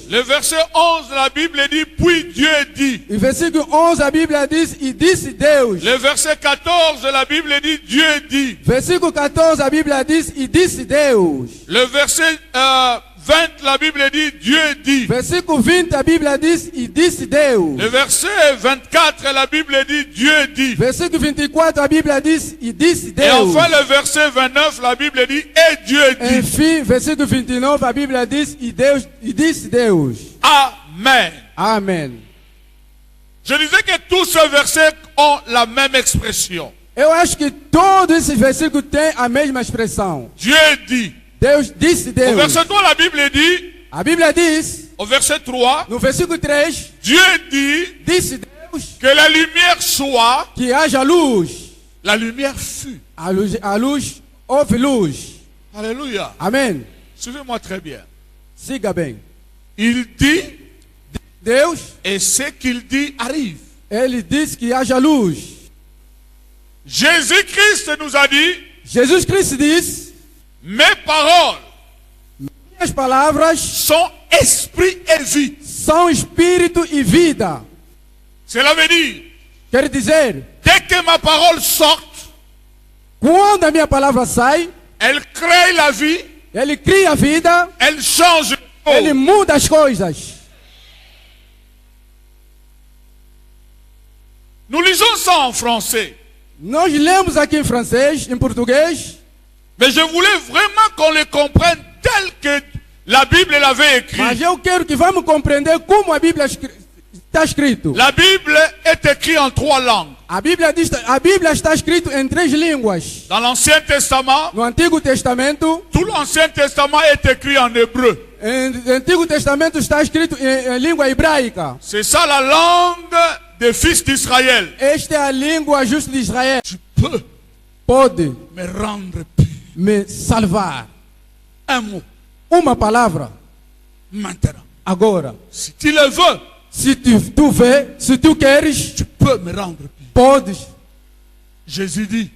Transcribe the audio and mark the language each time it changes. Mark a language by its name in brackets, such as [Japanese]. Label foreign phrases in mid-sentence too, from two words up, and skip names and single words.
[French] Le verset 11, la Bible dit puis Dieu dit. [Portuguese] E versículo 11, a Bíblia diz e disse Deus. [French] Le verset 14, la Bible dit Dieu dit. [Portuguese] Versículo 14, a Bíblia diz e disse Deus. [French] Le verset 20, la Bible dit Dieu dit. [Portuguese] Versículo 20, a Bíblia diz e disse Deus. [French] Le verset 24, la Bible dit Dieu dit. [Portuguese] Versículo 24, a Bíblia diz e disse Deus. [French] Et enfin le verset 29, la Bible dit et Dieu dit. [Portuguese] Enfim, versículo 29, a Bíblia diz e disse Deus. [French] Amen. [Portuguese] Amém. [French] Je disais que tous ces versets ont la même expression. [Portuguese] Eu acho que todos esses versículos têm a mesma expressão. [French] Dieu dit. [Portuguese] Deus disse Deus. [French] Au verset 3, la Bible dit. [Portuguese] A Bíblia diz, [French] Au verset 3, [Portuguese] no versículo 3, [French] Dieu dit [Portuguese] disse Deus [French] que la lumière soit. [Portuguese] que haja luz. [French] La lumière fut. [Portuguese] A luz, houve luz. [French] Alléluia. [Portuguese] Amém. [French] Suivez-moi très bien. [Portuguese] Siga bem. [French] Il dit [Portuguese] Deus, [French] et ce qu'il dit arrive. [Portuguese] ele disse que haja luz. [French] Jésus-Christ nous a dit, [Portuguese] Jesus Cristo diz, [French] mes paroles [Portuguese] minhas palavras [French] sont esprit et vie. [Portuguese] são espírito e vida. [French] Cela veut dire, [Portuguese] Quer dizer, [French] dès que ma parole sort, [Portuguese] quando a minha palavra sai, [French] elle crée la vie, [Portuguese] ele cria a vida, [French] elle change le [Portuguese] ele [French] monde. [Portuguese] muda as coisas. [French] Nous lisons ça en français. [Portuguese] Nós lemos aqui em francês, em português, [French] Mais je voulais vraiment qu'on le comprenne tel que la Bible l'avait écrit. [Portuguese] mas eu quero que vamos compreender como a Bíblia está escrito. [French] La Bible est écrite en 3 langues. [Portuguese] A Bíblia está escrita em 3 línguas. [French] Dans l'Ancien Testament, [Portuguese] No Antigo Testamento, [French] tout l'Ancien Testament est écrit en hébreu. [Portuguese] no Antigo Testamento está escrito em língua hebraica. [French] C'est ça la langue des fils d'Israël. [Portuguese] Esta é a língua justa de Israel. [French] Tu peux [Portuguese] Pode [French] me rendre pur. [Portuguese] me salvar. [French] Un mot, [Portuguese] Uma palavra, [French] maintenant. [Portuguese] Agora, [French] Si tu le veux, [Portuguese] se tu vê, se tu queres, [French] tu peux me rendre pur. [Portuguese] podes. [French] Jésus dit,